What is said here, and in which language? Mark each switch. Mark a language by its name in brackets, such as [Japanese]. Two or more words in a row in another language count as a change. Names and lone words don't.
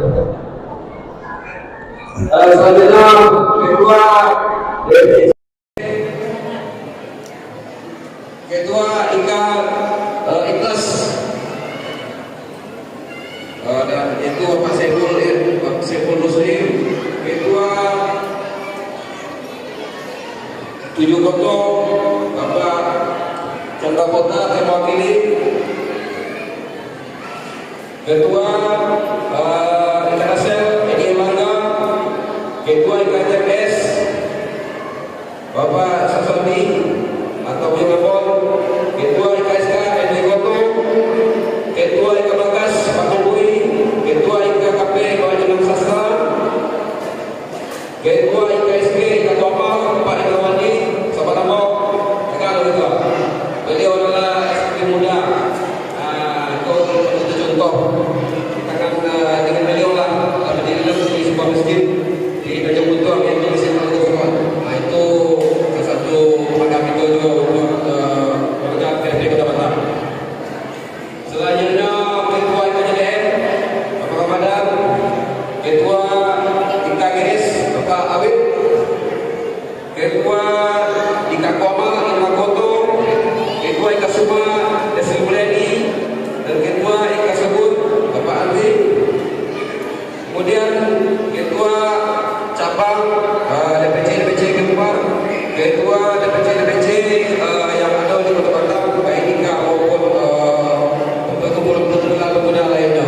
[Indonesian] Selanjutnya Ketua DPW Ketua Ikhlas dan itu Pak Saiful Muslim, Ketua 7 Kotong Bapak Chandra Kota yang mewakili, Ketua Internasel Edi Mangga, Ketua IKJS Bapak Sasoni atau Bimapol, Ketua IKSK Edi Koto, Ketua IKBagas Pak Kumbui, Ketua IKKP Pak Jenang Sastra, Ketua IKSG Ikatopal Pak Irawandi Sabaramo. Beliau adalah eksekutif muda. Itu contoh. Kita akan dengan beliau lah berdiri di sebuah masjid di Tanjung Buntung yang diisi oleh Tuhan. Itu salah satu program itu juga untuk program PKDP Kota Batam. Selanjutnya Ketua IKJDM Bapak Ramadan, Ketua IKGS Bapak Awid, Ketua IKKOMA Ilma Koto, Ketua IKSUMA Desi Muleni, dan Ketua IKSebut Bapak Andri. Kemudian Ketua Cabang DPC Kembar, Ketua DPC yang ada di Kota Batam, baik IKA maupun pengguna lainnya.